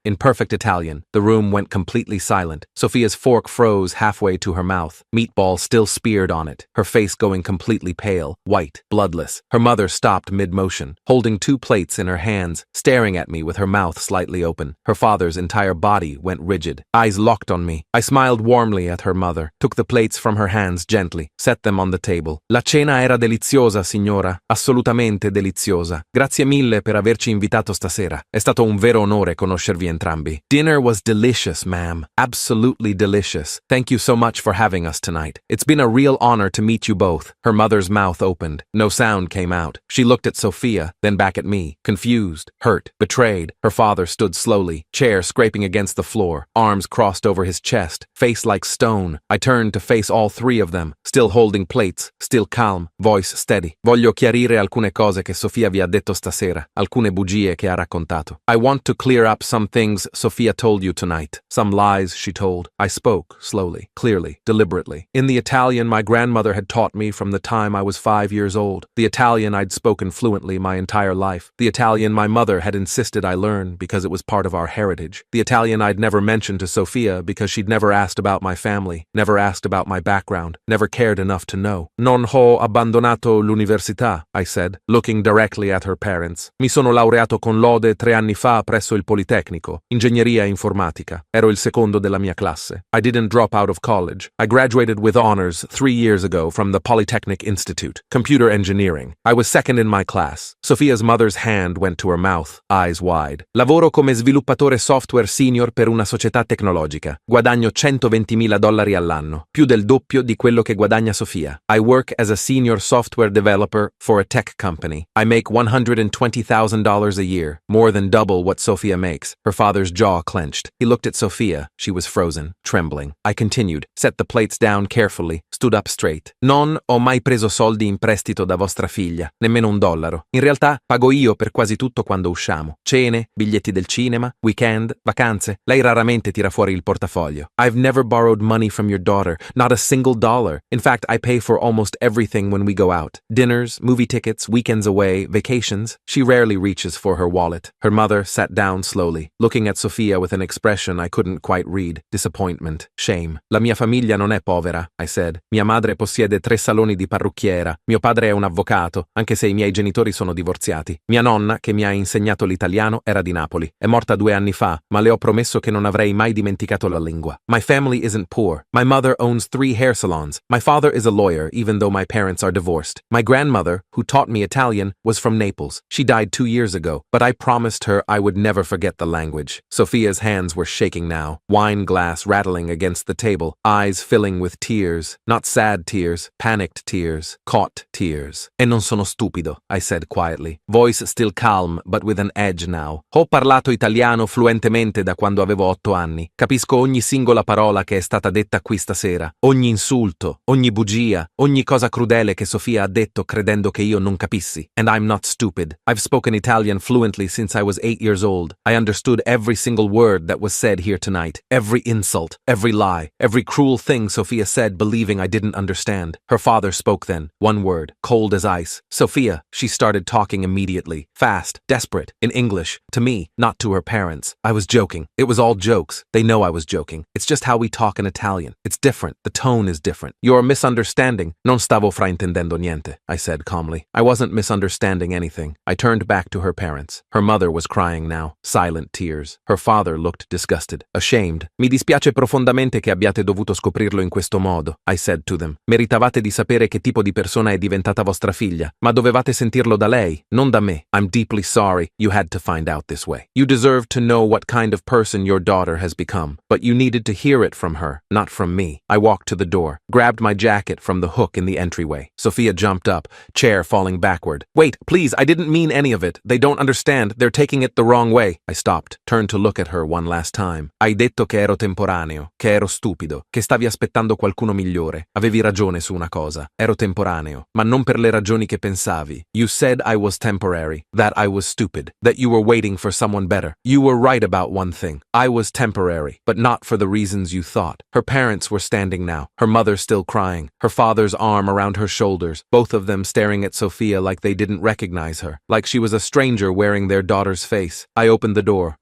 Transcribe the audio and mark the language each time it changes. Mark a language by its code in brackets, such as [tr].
[en] In perfect Italian, the room went completely silent. Sofia's fork froze halfway to her mouth, meatball still speared on it, her face going completely pale, white, bloodless. Her mother stopped mid-motion, holding 2 plates in her hands, staring at me with her mouth slightly open. Her father's entire body went rigid, eyes locked on me. I smiled warmly at her mother, took the plates from her hands gently, set them on the table. [it] La cena era deliziosa, signora, assolutamente deliziosa. Grazie mille per averci invitato stasera. È stato un vero onore conoscervi entrambi. [en] Dinner was delicious, ma'am. Absolutely delicious. Thank you so much for having us tonight. It's been a real honor to meet you both. Her mother's mouth opened. No sound came out. She looked at Sofia, then back at me, confused, hurt, betrayed. Her father stood slowly, chair scraping against the floor, arms crossed over his chest, face like stone. I turned to face all 3 of them, still holding plates, still calm, voice steady. [it] Voglio chiarire alcune cose che Sofia vi ha detto stasera, alcune bugie che ha raccontato. [en] I want to clear up some things Sofia told you tonight, some lies she told. I spoke, slowly, clearly, deliberately. In the Italian my grandmother had taught me from the time I was 5 years old, the Italian I'd spoken fluently my entire life, the Italian my mother had insisted I learn because it was part of our heritage, the Italian I'd never mentioned to Sofia because she'd never asked about my family, never asked about my background, never cared enough to know. [it] Non ho abbandonato l'università, [en] I said, looking directly at her parents. [it] Mi sono laureato con lode 3 anni fa presso il Politecnico, ingegneria informatica. Ero il secondo della mia classe. [en] I didn't drop out of college. I graduated with honors 3 years ago from the Polytechnic Institute, computer engineering. I was second in my class. Sofia's mother's hand went to her mouth, eyes wide. [it] Lavoro come sviluppatore software senior per una società tecnologica. Guadagno $120,000 all'anno, più del doppio di quello che guadagna Sofia. [en] I work as a senior software developer for a tech company. I make $120,000 a year, more than double what Sofia makes. Her father's jaw clenched. He looked at Sofia. She was frozen, trembling. I continued, set the plates down carefully, stood up straight. [it] Non ho mai preso soldi in prestito da vostra figlia, nemmeno $1. In realtà, pago io per quasi tutto quando usciamo. Cene, biglietti del cinema, weekend, vacanze. Lei raramente tira fuori il portafoglio. [en] I've never borrowed money from your daughter, not a single dollar. In fact, I pay for almost everything when we go out. Dinners, movie tickets, weekends away, vacations. She rarely reaches for her wallet. Her mother sat down slowly, looking at Sofia with an expression I couldn't quite read. Disappointment, shame. [it] La mia famiglia non è povera, [en] I said. [it] Mia madre possiede 3 saloni di parrucchiera. Mio padre è un avvocato, anche se i miei genitori sono divorziati. Mia nonna, che mi ha insegnato l'italiano, era di Napoli. È morta 2 anni fa, ma le ho promesso che non avrei mai dimenticato la lingua. [en] My family isn't poor. My mother owns 3 hair salons. My father is a lawyer, even though my parents are divorced. My grandmother, who taught me Italian, was from Naples. She died 2 years ago, but I promised her I would never forget the language. Sofia's hands were shaking now, wine glass rattling against the table, eyes filling with tears, not sad tears, panicked tears, caught tears. [it] E non sono stupido, [en] I said quietly, voice still calm but with an edge now. [it] Ho parlato italiano fluentemente da quando avevo 8 anni. Capisco ogni singola parola che è stata detta qui stasera, ogni insulto, ogni bugia, ogni cosa crudele che Sofia ha detto credendo che io non capissi. [en] And I'm not stupid. I've spoken Italian fluently since I was 8 years old. I understood every single word that was said here tonight, every insult, every lie, every cruel thing Sofia said believing I didn't understand. Her father spoke then, one word, cold as ice. Sofia, she started talking immediately, fast, desperate, in English, to me, not to her parents. I was joking. It was all jokes. They know I was joking. It's just how we talk in Italian. It's different. The tone is different. You're misunderstanding. [it] Non stavo fraintendendo niente, [en] I said calmly. I wasn't misunderstanding anything. I turned back to her parents. Her mother was crying now, silent tears. Her father looked disgusted, ashamed. [it] Mi dispiace profondamente che abbiate dovuto scoprirlo in questo modo, [en] I said to them. [it] Meritavate di sapere che tipo di persona è diventata vostra figlia, ma dovevate sentirlo da lei, non da me. [en] I'm deeply sorry you had to find out this way. You deserve to know what kind of person your daughter has become, but you needed to hear it from her, not from me. I walked to the door, grabbed my jacket from the hook in the entryway. Sofia jumped up, chair falling backward. Wait, please, I didn't mean any of it. They don't understand. They're taking it the wrong way. I stopped, turned to look at her one last time. [it] Hai detto che ero temporaneo, che ero stupido, che stavi aspettando qualcuno migliore. Avevi ragione su una cosa. Ero temporaneo, ma non per le ragioni che pensavi. [en] You said I was temporary, that I was stupid, that you were waiting for someone better. You were right about one thing. I was temporary, but not for the reasons you thought. Her parents were standing now, her mother still crying, her father's arm around her shoulders, both of them staring at Sophia like they didn't recognize her, like she was a stranger wearing their daughter's face. I opened the door.